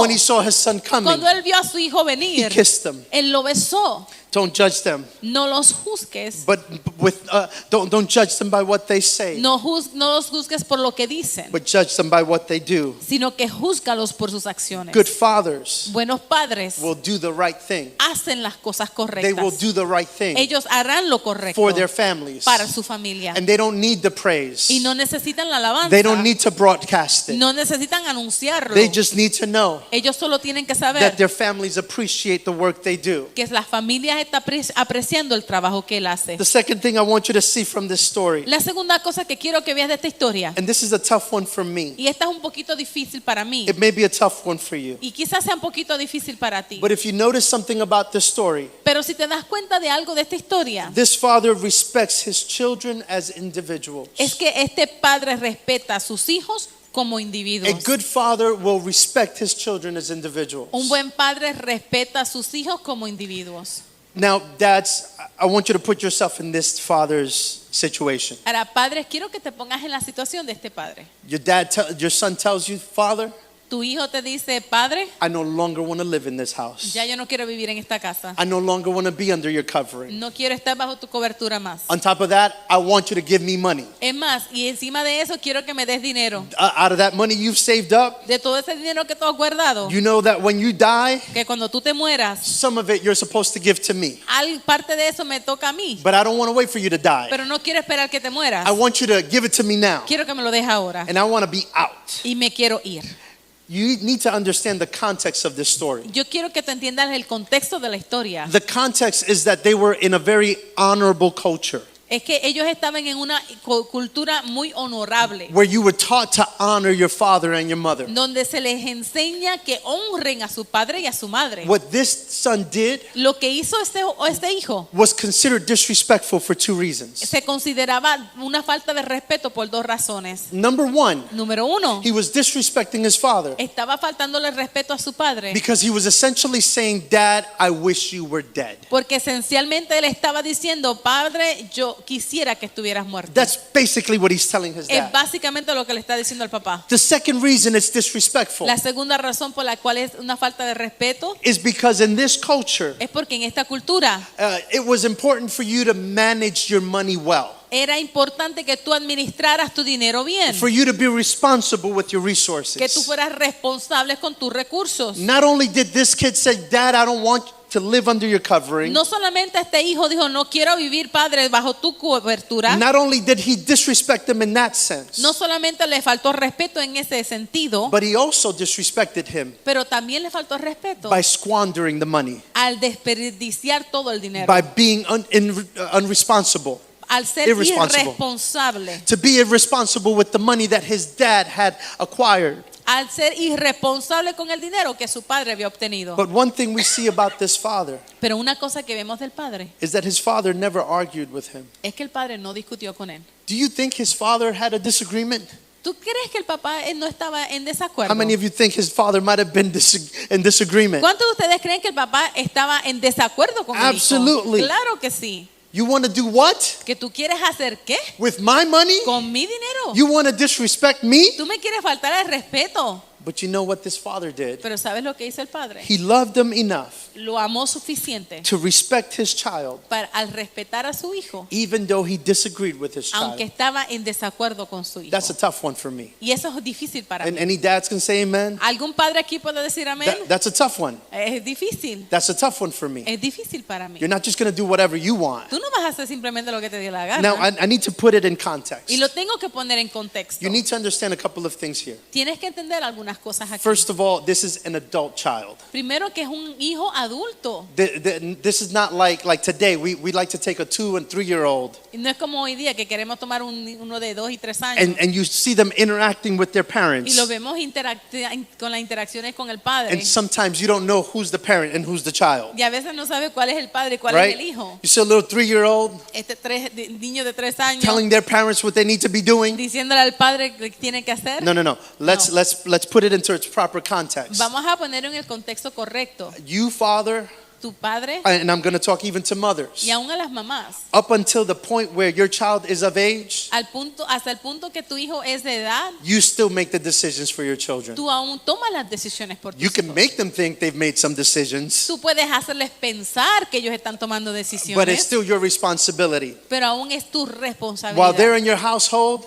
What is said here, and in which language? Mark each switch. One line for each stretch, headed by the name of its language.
English: when he saw his son coming,
Spanish: Cuando él vio a su hijo
English: he
Spanish: venir,
English: kissed him.
Spanish: él lo besó.
English: Don't judge them,
Spanish: No los juzgues.
English: but don't judge them by what they say,
Spanish: No los juzgues por lo que dicen,
English: but judge them by what they do.
Spanish: sino que júzgalos por sus acciones.
English: Good fathers
Spanish: Buenos padres
English: will do the right thing.
Spanish: hacen las cosas
English: They will
Spanish: correctas.
English: do the right thing
Spanish: Ellos harán lo correcto
English: for their families,
Spanish: para su familia.
English: and they don't need the praise.
Spanish: Y no necesitan la alabanza.
English: They don't need to broadcast it.
Spanish: No necesitan anunciarlo.
English: They just need to know
Spanish: Ellos solo tienen que saber
English: that their families appreciate the work they do.
Spanish: que las familias están apreciando el trabajo que él hace.
English: The second thing I want you to see from this story,
Spanish: La segunda cosa que quiero que veas de esta historia,
English: and this is a tough one for me.
Spanish: y esta es un poquito difícil para mí,
English: It may be a tough one for you.
Spanish: y quizás sea un poquito difícil para ti,
English: But if you notice something about this story,
Spanish: pero si te das cuenta de algo de esta historia,
English: this father respects his children as individuals.
Spanish: es que este padre respeta a sus hijos como individuos.
English: A good father will respect his children as individuals.
Spanish: Un buen padre respeta a sus hijos como individuos.
English: Now, dads, I want you to put yourself in this father's situation.
Spanish: Ahora, padres, quiero que te pongas en la situación de este padre.
English: Your son tells you, Father,
Spanish: Tu hijo te dice, padre,
English: I no longer want to live in this house.
Spanish: ya yo no quiero vivir en esta casa.
English: I no longer want to be under your covering.
Spanish: No quiero estar bajo tu cobertura más.
English: On top of that, I want you to give me money.
Spanish: Es más, y encima de eso quiero que me des dinero.
English: Out of that money you've saved up,
Spanish: De todo ese dinero que tú has guardado,
English: you know that when you die,
Spanish: que cuando tú te mueras,
English: some of it you're supposed to give to me.
Spanish: parte de eso me toca a mí.
English: But I don't want to wait for you to die.
Spanish: Pero no quiero esperar que te mueras.
English: I want you to give it to me now.
Spanish: Quiero que me lo dejes ahora.
English: And I want to be out.
Spanish: Y me quiero ir.
English: You need to understand the context of this story.
Spanish: Yo quiero que tú entiendas el contexto de la historia.
English: The context is that they were in a very honorable culture
Spanish: Es que ellos estaban en una cultura muy honorable,
English: where you were taught to honor your father and your mother.
Spanish: donde se les enseña que honren a su padre y a su madre.
English: What this son did
Spanish: Lo que hizo este hijo
English: was considered disrespectful for two reasons.
Spanish: se consideraba una falta de respeto por dos razones.
English: Number one,
Spanish: Número uno,
English: he was disrespecting his father
Spanish: estaba faltándole respeto a su padre,
English: because he was essentially saying, Dad, I wish you were dead.
Spanish: porque esencialmente él estaba diciendo, padre, yo quisiera que estuvieras muerto.
English: That's basically what he's telling his
Spanish: Es
English: dad.
Spanish: básicamente lo que le está diciendo al papá.
English: The second reason it's disrespectful
Spanish: La segunda razón por la cual es una falta de respeto
English: is because in this culture,
Spanish: es porque en esta cultura
English: it was important for you to manage your money well,
Spanish: era importante que tú administraras tu dinero bien,
English: for you to be responsible with your
Spanish: que tú
English: resources.
Spanish: fueras responsable con tus recursos.
English: Not only did this kid say, Dad, I don't want to live under your covering,
Spanish: No solamente este hijo dijo, no quiero vivir, padre, bajo tu cobertura.
English: not only did he disrespect him in that sense,
Spanish: No solamente le faltó respeto en ese sentido,
English: but he also disrespected him
Spanish: pero también le faltó respeto
English: by squandering the money,
Spanish: al desperdiciar todo el dinero,
English: by being unresponsible.
Spanish: al ser
English: Irresponsible.
Spanish: irresponsable,
English: To be irresponsible with the money that his dad had acquired.
Spanish: al ser irresponsable con el dinero que su padre había obtenido.
English: But one thing we see about this father
Spanish: Pero una cosa que vemos del padre
English: is that his father never argued with him.
Spanish: es que el padre no discutió con él.
English: Do you think his father had a disagreement?
Spanish: ¿Tú crees que el papá no estaba en desacuerdo?
English: How many of you think his father might have been in disagreement?
Spanish: ¿Cuántos de ustedes creen que el papá estaba en desacuerdo con el hijo?
English: Absolutely.
Spanish: Claro que sí.
English: You want to do what?
Spanish: ¿Que tú quieres hacer qué?
English: With my money?
Spanish: ¿Con mi dinero?
English: You want to disrespect me?
Spanish: Tú me quieres faltar el respeto.
English: But you know what this father did?
Spanish: Pero ¿sabes lo que hizo el padre?
English: He loved him enough
Spanish: Lo amó suficiente
English: to respect his child,
Spanish: para al respetar a su hijo,
English: even though he disagreed with his
Spanish: aunque
English: child.
Spanish: estaba en desacuerdo con su hijo.
English: That's a tough one for me.
Spanish: Y eso es difícil para
English: And
Spanish: mí.
English: any dads can say amen?
Spanish: ¿Algún padre aquí puede decir amén?
English: That's a tough one.
Spanish: Es difícil.
English: That's a tough one for me.
Spanish: Es difícil para mí.
English: You're not just going to do whatever you want.
Spanish: Tú no vas a hacer simplemente lo que te dé la gana.
English: Now, I need to put it in context.
Spanish: Y lo tengo que poner en contexto.
English: You need to understand a couple of things here.
Spanish: Tienes que entender algunas cosas aquí.
English: First of all, this is an adult child.
Spanish: Primero que es un hijo adulto.
English: This is not like today. We like to take a 2 and 3 year old
Spanish: Y no es como hoy día que queremos tomar uno de 2 y 3 años.
English: and you see them interacting with their
Spanish: Y
English: parents.
Spanish: lo vemos con las interacciones con el padre.
English: And sometimes you don't know who's the parent and who's the child.
Spanish: Y a veces no sabe cuál es el padre y cuál
English: Right?
Spanish: es el hijo.
English: You see a little 3 year old
Spanish: Niño de 3 años
English: telling their parents what they need to be doing.
Spanish: diciéndole al padre lo que tiene que hacer.
English: No. Let's put it into its proper context.
Spanish: Vamos a poner en el contexto correcto.
English: You, father,
Spanish: Tu padre
English: and I'm going to talk even to mothers.
Spanish: y aún a las mamás.
English: Up until the point where your child is of age,
Spanish: Hasta el punto que tu hijo es de edad,
English: you still make the decisions for your children.
Spanish: tú aún tomas las decisiones por tus
English: You can
Spanish: hijos.
English: make them think they've made some decisions,
Spanish: Tú puedes hacerles pensar que ellos están tomando
English: but it's
Spanish: decisiones,
English: still your responsibility.
Spanish: pero aún es tu
English: While
Spanish: responsabilidad.
English: they're in your household,